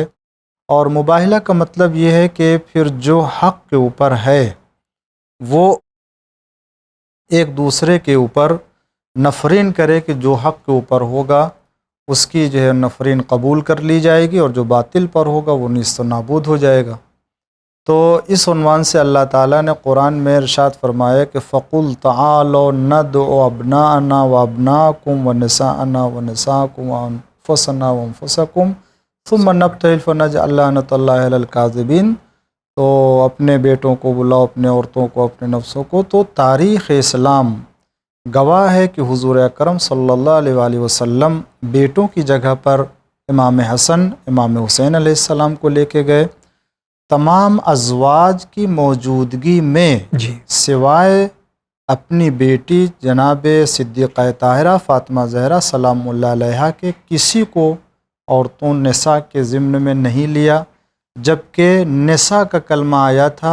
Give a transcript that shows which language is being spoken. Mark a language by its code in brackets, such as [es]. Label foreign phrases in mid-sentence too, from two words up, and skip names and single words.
[ur] اور مباہلہ کا مطلب یہ ہے کہ پھر جو حق کے اوپر ہے وہ ایک دوسرے کے اوپر نفرین کرے، کہ جو حق کے اوپر ہوگا اس کی جو ہے نفرین قبول کر لی جائے گی، اور جو باطل پر ہوگا وہ نیست و نابود ہو جائے گا۔ تو اس عنوان سے اللہ تعالیٰ نے قرآن میں ارشاد فرمایا کہ [ar] فَقُلْ تَعَالَوْا نَدْعُ أَبْنَاءَنَا وَأَبْنَاءَكُمْ وَنِسَاءَنَا وَنِسَاءَكُمْ وَأَنفُسَنَا وَأَنفُسَكُمْ ثُمَّ نَبْتَهِلْ فَنَجْعَلْ لَعْنَةَ اللَّهِ عَلَى الْكَاذِبِينَ۔ [ur] تو اپنے بیٹوں کو بلاؤ، اپنے عورتوں کو، اپنے نفسوں کو۔ تو تاریخ اسلام گواہ ہے کہ حضور اکرم صلی اللہ علیہ وآلہ وسلم بیٹوں کی جگہ پر امام حسن، امام حسین علیہ السلام کو لے کے گئے۔ تمام ازواج کی موجودگی میں سوائے اپنی بیٹی جناب صدیقہ طاہرہ فاطمہ زہرا سلام اللہ علیہا کے کسی کو عورتوں نساء کے ضمن میں نہیں لیا، جبکہ نساء کا کلمہ آیا تھا،